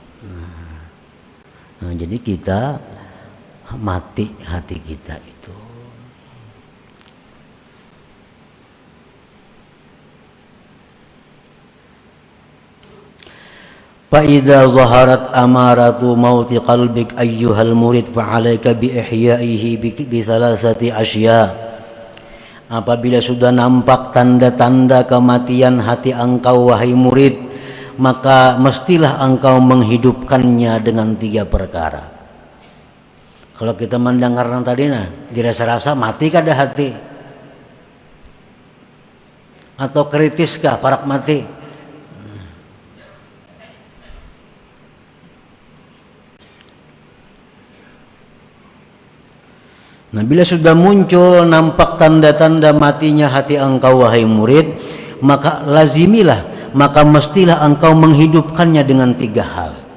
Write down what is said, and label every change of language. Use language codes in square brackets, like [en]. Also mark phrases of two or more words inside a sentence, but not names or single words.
[bjn] Nah, jadi kita mati hati kita itu. [ar] فإذا ظهرت أمارة موت قلبك أيها المريد فعليك بإحيائه بثلاثة أشياء. [ms] Apabila sudah nampak tanda-tanda kematian hati engkau wahai murid, maka mestilah engkau menghidupkannya dengan 3 perkara. [bjn] Kalau kita mendengar yang tadi dirasa-rasa mati kada hati? Atau kritiskah parak mati? [ms] Nah, bila sudah muncul nampak tanda-tanda matinya hati engkau wahai murid, maka lazimilah, maka mestilah engkau menghidupkannya dengan 3 hal.